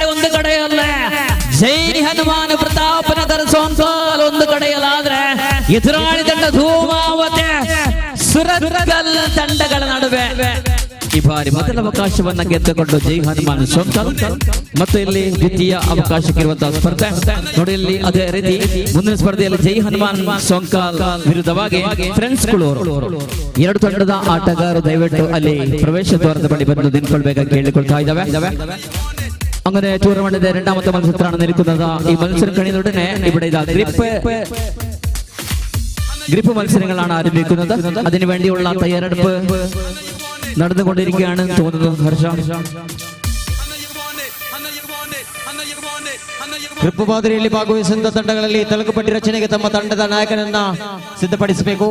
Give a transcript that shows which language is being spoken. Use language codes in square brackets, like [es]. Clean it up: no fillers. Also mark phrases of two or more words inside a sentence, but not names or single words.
[kn] ಒಂದು ಕಡೆಯಲ್ಲ ಜೈ ಹನುಮಾನ ಪ್ರತಾಪನ ಧರಿಸುವಂತ ಒಂದು ಕಡೆಯಲ್ಲಾದ್ರೆ ಎದುರಾಳಿ ತಂಡ ಧೂಮಾವತಿ ಸುರತ್ಕಲ್ ತಂಡಗಳ ನಡುವೆ ಈ ಬಾರಿ ಮೊದಲ ಅವಕಾಶವನ್ನ ಗೆದ್ದುಕೊಂಡು ಜೈ ಹನುಮಾನ್ ಸೋಂಕಲ್ ಮತ್ತು ಇಲ್ಲಿ ದ್ವಿತೀಯ ಅವಕಾಶಕ್ಕಿರುವಂತಹ ಸ್ಪರ್ಧೆ ನೋಡಿ. ಇಲ್ಲಿ ಅದೇ ರೀತಿ ಮುಂದಿನ ಸ್ಪರ್ಧೆಯಲ್ಲಿ ಜೈ ಹನುಮಾನ್ ಸೋಂಕಲ್ ವಿರುದ್ಧವಾಗಿ ಫ್ರೆಂಡ್ಸ್ ಕುಳೂರು 2 ತಂಡದ ಆಟಗಾರರು ದಯವಿಟ್ಟು ಅಲ್ಲಿ ಪ್ರವೇಶ ದ್ವಾರದ ಬಳಿ ಬಂದು ನಿಂತ್ಕೊಳ್ಬೇಕಾಗಿ ಕೇಳಿಕೊಳ್ತಾ ಇದ್ದಾವೆ. [ml] അങ്ങനെ ടൂർണമെന്റിന്റെ 2ാമത്തെ മത്സരത്തിലാണ് നിൽക്കുന്നത്. ഈ മത്സരം കഴിയുന്നതോടെ ഇവിടെ ഇതാ ഗ്രിപ്പ് മത്സരങ്ങളാണ് ആരംഭിക്കുന്നത്. അതിനുവേണ്ടിയുള്ള തയ്യാറെടുപ്പ് നടന്നുകൊണ്ടിരിക്കുകയാണ് തോന്നുന്നു. ഹർഷ, [kn] ಗ್ರಿಪ್ ಮಾದರಿಯಲ್ಲಿ ಭಾಗವಹಿಸಿದ ತಂಡಗಳಲ್ಲಿ ತಲುಕುಪಟ್ಟಿ ರಚನೆಗೆ ತಮ್ಮ ತಂಡದ ನಾಯಕನನ್ನ ಸಿದ್ಧಪಡಿಸಬೇಕು.